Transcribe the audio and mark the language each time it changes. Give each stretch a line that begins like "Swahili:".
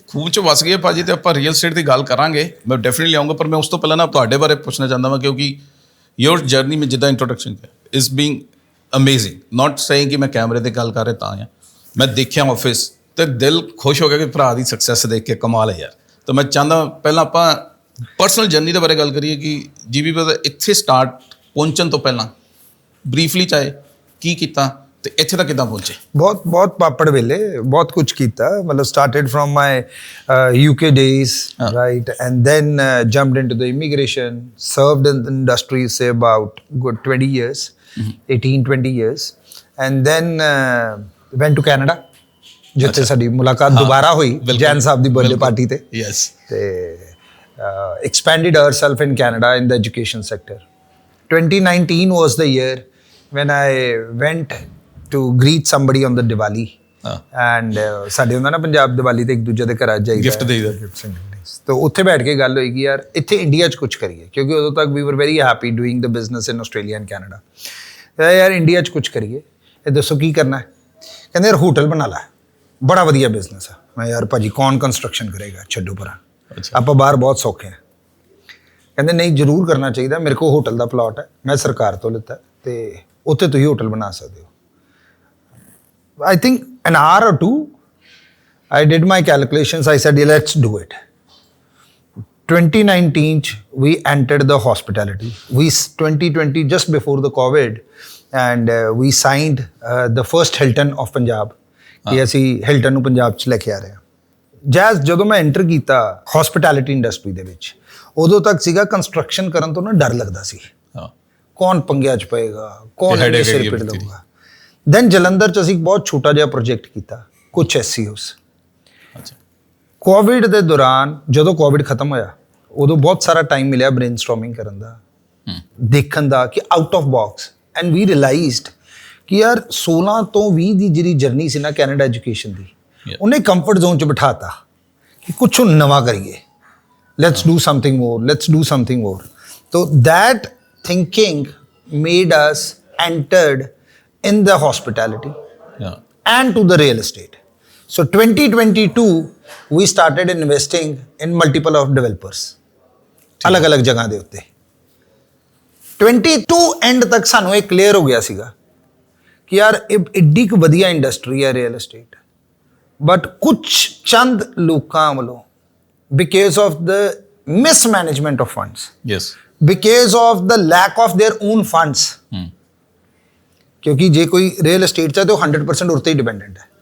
Punjabi: ਖੂਨ 'ਚ ਵਸ ਗਈ ਹੈ ਭਾਜੀ ਤੇ ਆਪਾਂ ਰੀਅਲ estate ਦੀ ਗੱਲ ਕਰਾਂਗੇ ਮੈਂ ਡੈਫੀਨਿਟਲੀ ਆਉਂਗਾ ਪਰ ਮੈਂ ਉਸ ਤੋਂ ਪਹਿਲਾਂ ਨਾ ਤੁਹਾਡੇ ਬਾਰੇ ਪੁੱਛਣਾ ਚਾਹੁੰਦਾ ਹਾਂ ਕਿਉਂਕਿ ਯੋਰ ਜਰਨੀ ਮੈਂ ਜਿੱਦਾਂ ਇੰਟਰੋਡਕਸ਼ਨ ਕੀਤਾ
English: is being amazing not saying
Punjabi: ਕਿ ਮੈਂ ਕੈਮਰੇ ਤੇ ਗੱਲ ਕਰ ਰਿਹਾ ਤਾਂ ਆ ਮੈਂ ਦੇਖਿਆ ਆਫਿਸ ਤੇ ਦਿਲ ਖੁਸ਼ ਹੋ ਗਿਆ ਕਿ ਭਰਾ ਦੀ ਸਕਸੈਸ ਦੇਖ ਕੇ ਕਮਾਲ ਹੈ ਯਾਰ ਤਾਂ ਮੈਂ ਚਾਹੁੰਦਾ ਪਹਿਲਾਂ ਆਪਾਂ ਪਰਸਨਲ ਜਰਨੀ ਦੇ ਬਾਰੇ ਗੱਲ ਕਰੀਏ ਕਿ GB ਬ੍ਰਦਰ ਇੱਥੇ ਸਟਾਰਟ ਪਹੁੰਚਣ ਤੋਂ ਪਹਿਲਾਂ ਬਰੀਫਲੀ ਚਾਹੇ ਕੀ ਕੀਤਾ ਤੇ ਇੱਥੇ ਤੱਕ ਕਿੱਦਾਂ ਪਹੁੰਚੇ ਬਹੁਤ ਪਾਪੜ ਵੇਲੇ ਬਹੁਤ ਕੁਝ ਕੀਤਾ ਮਤਲਬ
English: started from my UK days right and then jumped into the immigration served in the industry say about good 20 years 18-20 years and then went to Canada
Punjabi: ਜਿੱਥੇ ਸਾਡੀ ਮੁਲਾਕਾਤ ਦੁਬਾਰਾ ਹੋਈ ਜੈਨ ਸਾਹਿਬ ਦੀ ਬਰਥਡੇ ਪਾਰਟੀ ਤੇ
English: yes ਤੇ expanded ourselves in Canada in the education sector 2019 was the year when I went to greet somebody on the Diwali and
Punjabi: ਸਾਡੇ ਹੁੰਦਾ ਨਾ ਪੰਜਾਬ ਦੀਵਾਲੀ ਤੇ ਇੱਕ ਦੂਜੇ ਦੇ ਘਰ ਜਾਈਦਾ ਗਿਫਟ ਦੇਈਦਾ ਤਾਂ ਉੱਥੇ ਬੈਠ ਕੇ ਗੱਲ ਹੋਈ ਕਿ ਯਾਰ ਇੱਥੇ ਇੰਡੀਆ 'ਚ ਕੁਝ ਕਰੀਏ ਕਿਉਂਕਿ ਉਦੋਂ ਤੱਕ
English: we were very happy doing the business in Australia and Canada
Punjabi: ਯਾਰ ਇੰਡੀਆ 'ਚ ਕੁਝ ਕਰੀਏ ਇਹ ਦੱਸੋ ਕੀ ਕਰਨਾ ਹੈ ਕਹਿੰਦੇ ਯਾਰ ਹੋਟਲ ਬਣਾ ਲੈ ਬੜਾ ਵਧੀਆ ਬਿਜ਼ਨਸ ਆ ਮੈਂ ਯਾਰ ਭਾਜੀ ਕੌਣ ਕੰਸਟਰਕਸ਼ਨ ਕਰੇਗਾ ਛੱਡੋ ਪਰਾਂ ਆਪਾਂ ਬਾਹਰ ਬਹੁਤ ਸੌਖੇ ਹਾਂ ਕਹਿੰਦੇ ਨਹੀਂ ਜ਼ਰੂਰ ਕਰਨਾ ਚਾਹੀਦਾ ਮੇਰੇ ਕੋਲ ਹੋਟਲ ਦਾ ਪਲਾਟ ਹੈ ਮੈਂ ਸਰਕਾਰ ਤੋਂ ਲਿੱਤਾ ਤੇ ਉੱਥੇ ਤੁਸੀਂ ਹੋਟਲ ਬਣਾ ਸਕਦੇ ਹੋ ਆਈ ਥਿੰਕ ਐਨ ਆਰ ਔਰ 2
English: I did my calculations. I said, yeah, let's do it. 2019, we entered the hospitality. 2020, just before the COVID, and we signed the first Hilton of Punjab.
Punjabi: ਕਿ ਅਸੀਂ Hilton ਨੂੰ ਪੰਜਾਬ 'ਚ ਲੈ ਕੇ ਆ ਰਹੇ ਹਾਂ jazz ਜਦੋਂ ਮੈਂ ਐਂਟਰ ਕੀਤਾ ਹੌਸਪਿਟੈਲਿਟੀ ਇੰਡਸਟਰੀ ਦੇ ਵਿੱਚ ਉਦੋਂ ਤੱਕ ਸੀਗਾ ਕੰਸਟਰਕਸ਼ਨ ਕਰਨ ਤੋਂ ਨਾ ਡਰ ਲੱਗਦਾ ਸੀ ਕੌਣ ਪੰਗਿਆਂ 'ਚ ਪਏਗਾ ਕੌਣ ਸਿਰ ਪਿੱਟ ਲਊਗਾ ਦੈਨ ਜਲੰਧਰ 'ਚ ਅਸੀਂ ਬਹੁਤ ਛੋਟਾ ਜਿਹਾ ਪ੍ਰੋਜੈਕਟ ਕੀਤਾ ਕੁਛ SCOs ਕੋਵਿਡ ਦੇ ਦੌਰਾਨ ਜਦੋਂ ਕੋਵਿਡ ਖਤਮ ਹੋਇਆ ਉਦੋਂ ਬਹੁਤ ਸਾਰਾ ਟਾਈਮ ਮਿਲਿਆ ਬ੍ਰੇਨਸਟੋਰਮਿੰਗ ਕਰਨ ਦਾ, ਦੇਖਣ ਦਾ ਕਿ out of box,
English: and we realised
Punjabi: ਕਿ ਯਾਰ 16 ਤੋਂ 20 ਦੀ ਜਿਹੜੀ ਜਰਨੀ ਸੀ ਨਾ ਕੈਨੇਡਾ ਐਜੂਕੇਸ਼ਨ ਦੀ, ਉਹਨੇ ਕੰਫਰਟ ਜ਼ੋਨ 'ਚ ਬਿਠਾਤਾ ਕਿ ਕੁਛ ਨਵਾਂ ਕਰੀਏ,
English: let's do something more,
Punjabi: let's do something ਮੋਰ।
English: ਤੋ that thinking made us entered in the hospitality and to the real estate. So 2022 we started investing in multiple of developers
Punjabi: ਅਲੱਗ ਅਲੱਗ ਜਗ੍ਹਾ ਦੇ ਉੱਤੇ। 22 ਐਂਡ ਤੱਕ ਸਾਨੂੰ ਇਹ ਕਲੀਅਰ ਹੋ ਗਿਆ ਸੀਗਾ ਕਿ ਯਾਰ ਇਹ ਏਡੀ ਕੁ ਵਧੀਆ ਇੰਡਸਟਰੀ ਹੈ ਰੀਅਲ ਏਸਟੇਟ, ਬਟ ਕੁਛ ਚੰਦ ਲੋਕਾਂ ਵੱਲੋਂ
English: because of the mismanagement of funds, yes, because of the lack of their own funds,
Punjabi: ਕਿਉਂਕਿ ਜੇ ਕੋਈ ਰੀਅਲ ਏਸਟੇਟ 'ਚ ਹੈ ਤਾਂ ਉਹ 100% ਉੱਤੇ ਹੀ ਡਿਪੈਂਡੈਂਟ ਹੈ।